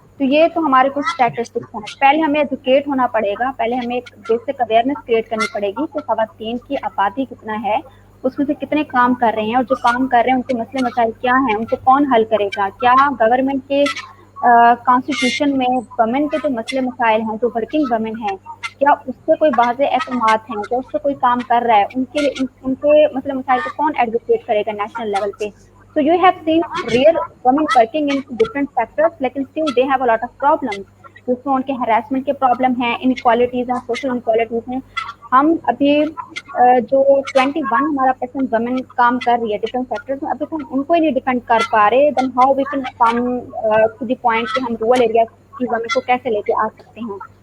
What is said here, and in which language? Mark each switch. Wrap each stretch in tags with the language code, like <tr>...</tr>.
<ur>تو یہ تو ہمارے کچھ اسٹیٹسٹکس ہیں. پہلے ہمیں ایجوکیٹ ہونا پڑے گا, پہلے ہمیں ایک بیسک اویئرنیس کریٹ کرنی پڑے گی کہ خواتین کی آبادی کتنا ہے, اس میں سے کتنے کام کر رہے ہیں, اور جو کام کر رہے ہیں ان کے مسئلے مسائل کیا ہیں, ان کو کون حل کرے گا. کیا گورنمنٹ کے کانسٹیٹیوشن میں وومن کے جو مسئلے مسائل ہیں, جو ورکنگ وومن ہیں, کیا اس سے کوئی واضح احکامات ہیں, کیا اس سے کوئی کام کر رہا ہے, ان کے مسئلے مسائل کو کون ایڈوکیٹ کرے گا نیشنل لیول پہ.</ur> <en>So you have seen real women working in different sectors, لیکن still they have a lot of problems.</en> <ur>جس میں ان کے ہراسمنٹ کے پرابلم ہیں, انکوالٹیز ہیں, سوشل انکوالٹیز ہیں. ہم ابھی جو 21 ہمارا پرسنٹ وومن کام کر رہی ہے ڈفرنٹ سیکٹرز میں, ابھی تو ہم ان کو ہی نہیں ڈیپینڈ کر پا رہے.</ur> <en>then how we can come to the point</en> <ur>کہ ہم رورل ایریاز کی وومن کو کیسے لے کے آ سکتے ہیں.</ur>